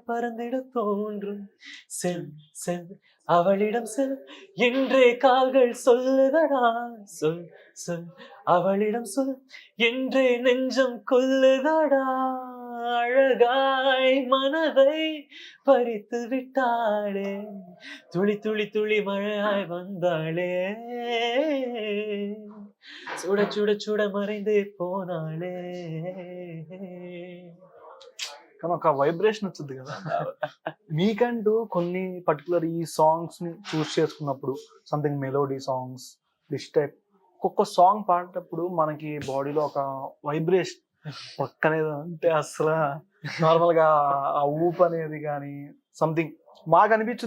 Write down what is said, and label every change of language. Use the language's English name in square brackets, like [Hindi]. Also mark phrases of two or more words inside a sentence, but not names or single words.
[Tamil] பறந்திட தோன்றும் செல் செல் அவளிடம் செல் என்றே கால்கள் சொல்லுதடா சொல் சொல் அவளிடம் சொல் என்றே நெஞ்சம் கொல்லுதடா அழகாய் மனதை பறித்து விட்டாளே துளி துளி துளி மழையாய் வந்தாளே சுட சுட சுட மறைந்தே போனாளே. [Telugu] కానీ ఒక వైబ్రేషన్ వచ్చింది కదా మీకంటూ కొన్ని పర్టికులర్ ఈ సాంగ్స్ ని చూస్ చేసుకున్నప్పుడు, [English] something melody songs this type, [Telugu] ఒక్కొక్క సాంగ్ పాడేటప్పుడు మనకి బాడీలో ఒక వైబ్రేషన్ పక్కనేది అంటే అసలు నార్మల్ గా ఆ ఊపు అనేది కానీ సంథింగ్ మాకు అనిపించుద్ది.